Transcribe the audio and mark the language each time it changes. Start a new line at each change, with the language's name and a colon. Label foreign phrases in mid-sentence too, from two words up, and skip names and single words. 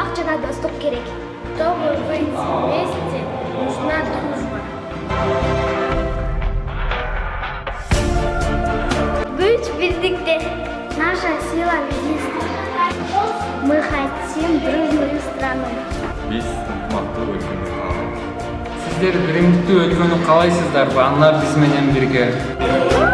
Russian: нужна доступ керек. Чтобы быть вместе, нужна дружба.
Turkish: Güç birlikte.
Russian: Наша сила вместе. Мы хотим дружную страну.
Kyrgyz: Биз ынтымактуу өлкөнү каалайбыз. Сиздер биримдиктүү өлкөнү каалайсыздарбы? Анар биз менен бирге.